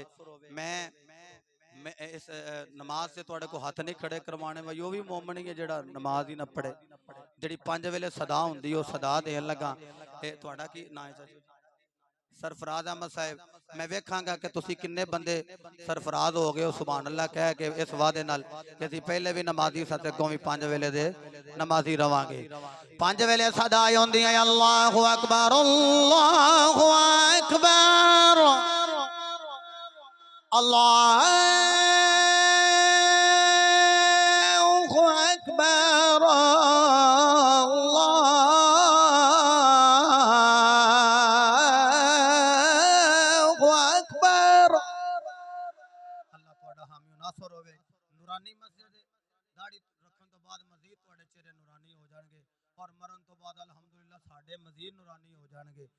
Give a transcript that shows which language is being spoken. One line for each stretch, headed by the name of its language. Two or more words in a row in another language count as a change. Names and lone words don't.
Punjabi: ਮੈਂ ਇਸ ਨਮਾਜ਼ ਸੇ ਤੁਹਾਡੇ ਕੋ ਹਾਥ ਨਹੀਂ ਖੜੇ ਕਰਵਾਣੇ, ਮੈਂ ਵੋ ਭੀ ਮੋਮਨ ਹੀ ਹੈ ਜੇੜ੍ਹਾ ਨਮਾਜ਼ ਹੀ ਨਾ ਪੜ੍ਹੇ, ਜੇੜ੍ਹੀ 5 ਵੇਲੇ ਸਦਾ ਹੁੰਦੀ ਓ ਸਦਾ ਦੇਣ ਲੱਗਾ। ਤੇ ਤੁਹਾਡਾ ਕੀ ਨਾਮ ਹੈ ਚਾਚੂ? ਸਰਫ਼ਰਾਜ਼ ਅਹਿਮਦ ਸਾਹਬ, ਮੈਂ ਵੇਖਾਂਗਾ ਕਿ ਤੁਸੀ ਕਿੰਨੇ ਬੰਦੇ ਸਰਫ਼ਰਾਜ਼ ਹੋ ਗਏ ਹੋ
Arabic: سبحان الله
Punjabi: ਕਹਿ ਕੇ ਇਸ ਵਾਦੇ ਨਾਲ ਕਿ ਅਸੀਂ ਪਹਿਲੇ ਭੀ ਨਮਾਜ਼ੀ ਸਾਂ ਤੇ ਅੱਗੋਂ ਭੀ 5 ਵੇਲੇ ਦੇ ਨਮਾਜ਼ੀ ਰਵਾਂਗੇ। 5 ਵੇਲੇ ਸਦਾ ਹੋਂਦੀਆਂ
Arabic: الله أكبر، الله أكبر, الله أكبر,
Punjabi: ਨੂਰਾਨੀ ਮਸਜਿਦ ਦਾੜ੍ਹੀ ਰੱਖਣ ਤੋਂ ਬਾਅਦ ਮਜ਼ੀਦ ਤੁਹਾਡੇ ਚਿਹਰੇ ਨੂਰਾਨੀ ਹੋ ਜਾਣਗੇ ਔਰ ਮਰਨ ਤੋਂ ਬਾਅਦ ਅਲਹਮਦੁਲਿੱਲਾਹ ਸਾਡੇ ਮਜ਼ੀਦ ਨੂਰਾਨੀ ਹੋ ਜਾਣਗੇ।